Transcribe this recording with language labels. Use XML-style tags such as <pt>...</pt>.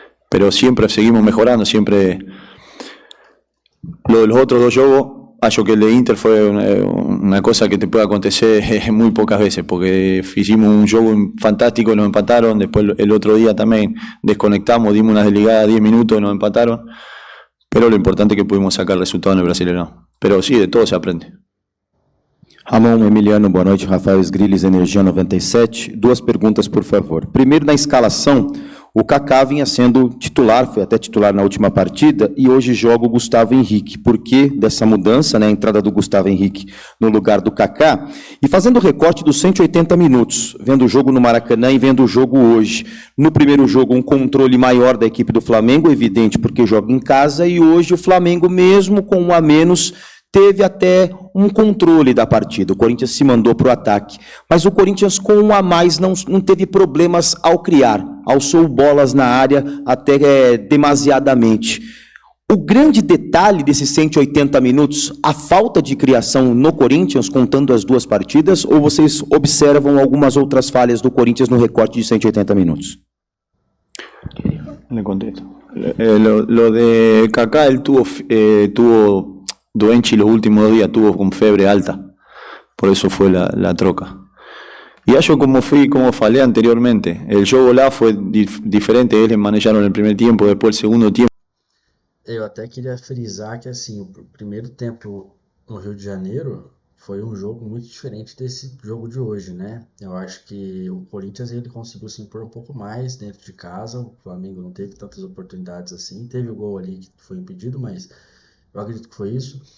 <es>Pero siempre seguimos mejorando, siempre... Lo de los otros dos juegos,</es> <pt>acho que</pt> <es>el de Inter fue una cosa que te puede</es> <pt>acontecer</pt> <es>muy pocas veces, porque hicimos un juego fantástico y nos empataron, después el otro día también desconectamos, dimos una desligada 10 minutos y nos empataron, pero lo importante es que pudimos sacar el resultado en el Brasileirão. Pero sí, de todo se aprende.</es> <pt>Ramon, Emiliano, boa noite. Rafael Sgrilles, Energia 97. Duas perguntas, por favor. Primeiro, na escalação, O Kaká vinha sendo titular, foi até titular na última partida, e hoje joga o Gustavo Henrique. Por que dessa mudança, né, a entrada do Gustavo Henrique no lugar do Kaká? E fazendo o recorte dos 180 minutos, vendo o jogo no Maracanã e vendo o jogo hoje. No primeiro jogo, um controle maior da equipe do Flamengo, evidente, porque joga em casa, e hoje o Flamengo, mesmo com um a menos, teve até um controle da partida. O Corinthians se mandou para o ataque. Mas o Corinthians, com um a mais, não teve problemas ao criar. Alçou bolas na área até demasiadamente. O grande detalhe desses 180 minutos, a falta de criação no Corinthians, contando as duas partidas, ou vocês observam algumas outras falhas do Corinthians no recorte de 180 minutos?</pt> <es>Le contesto. Lo de Kaká, él tuvo Doenchi los últimos 2 días, tuvo con fiebre alta, por eso fue la</es> <pt>troca.</pt> <es>Y yo como</es> <pt>falé</pt> <es>anteriormente, el</es> <pt>jogo lá</pt> <es>fue diferente,</es> <pt>eles</pt> <es>manejaron el primer tiempo, después el segundo tiempo.</es> <pt>Eu até queria frisar que assim, o primeiro tempo no Rio de Janeiro foi um jogo muito diferente desse jogo de hoje, né? Eu acho que o Corinthians ele conseguiu se impor um pouco mais dentro de casa, o Flamengo não teve tantas oportunidades assim, teve o gol ali que foi impedido, mas eu acredito que foi isso.</pt>